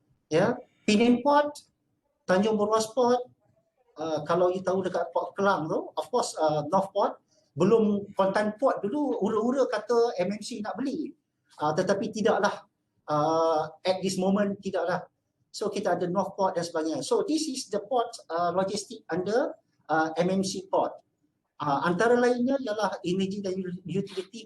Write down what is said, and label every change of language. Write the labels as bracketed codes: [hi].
[ms] Ya, Penang Port, Tanjung Beruas Port, kalau you tahu dekat Port Kelang tu, [en] of course [ms] North Port, belum Kuantan Port dulu ura-ura kata MMC nak beli, tetapi tidaklah, [en] at this moment [ms] tidaklah. So kita ada North Port dan sebagainya. [en] So this is the port logistic under MMC Port. [ms] Antara lainnya ialah energy dan utility.